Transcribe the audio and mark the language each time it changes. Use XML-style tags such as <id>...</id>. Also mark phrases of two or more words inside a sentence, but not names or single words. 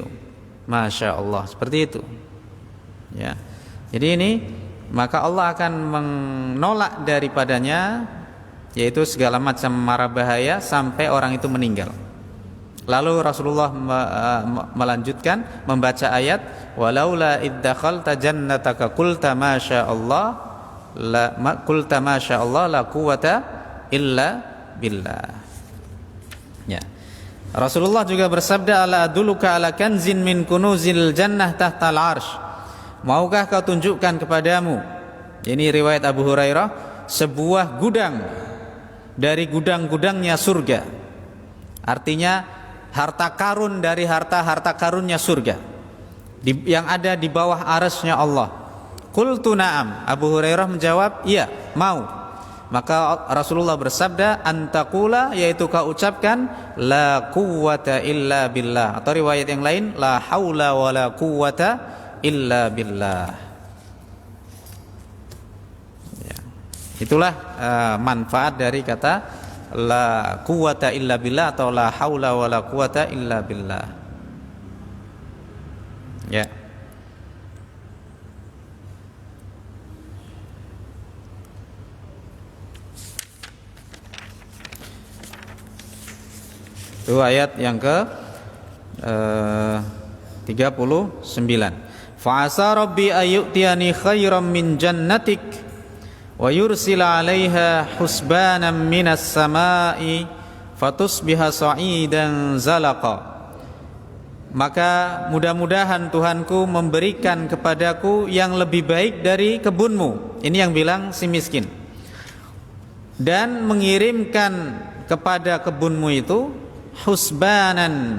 <ar>ما شاء الله,</ar> <id>seperti itu. Ya. Jadi ini maka Allah akan menolak daripadanya, yaitu segala macam mara bahaya sampai orang itu meninggal. Lalu Rasulullah melanjutkan membaca ayat</id> <ar>ولولا إذ دخلت جنتك قلت ما شاء الله لا قوة إلا بالله.</ar> <id>Ya. Rasulullah juga bersabda</id> <ar>ألا أدلك على كنز من كنوز الجنة تحت العرش.</ar> <id>Maukah kau tunjukkan kepadamu, ini riwayat Abu Hurairah, sebuah gudang dari gudang-gudangnya surga. Artinya harta karun dari harta-harta karunnya surga yang ada di bawah arasnya Allah.</id> <ar>قلت نعم.</ar> <id>Abu Hurairah menjawab, iya, mau. Maka Rasulullah bersabda antaqula, yaitu kau ucapkan</id> <ar>لا قوة إلا بالله,</ar> <id>atau riwayat yang lain</id> <ar>لا حول ولا قوة إلا بالله.</ar> <id>Ya. Itulah manfaat dari kata</id> <ar>لا قوة إلا بالله</ar> <id>atau</id> <ar>لا حول ولا قوة إلا بالله.</ar> <id>Ya. Itu ayat yang ke 39.</id> <ar>فعسى ربي أن يؤتين خيرا من جنتك ويرسل عليها حسبانا من السماء فتصبح صعيدا زلقا.</ar> <id>Maka mudah-mudahan Tuhanku memberikan kepadaku yang lebih baik dari kebunmu. Ini yang bilang si miskin. Dan mengirimkan kepada kebunmu itu husbanan.</id>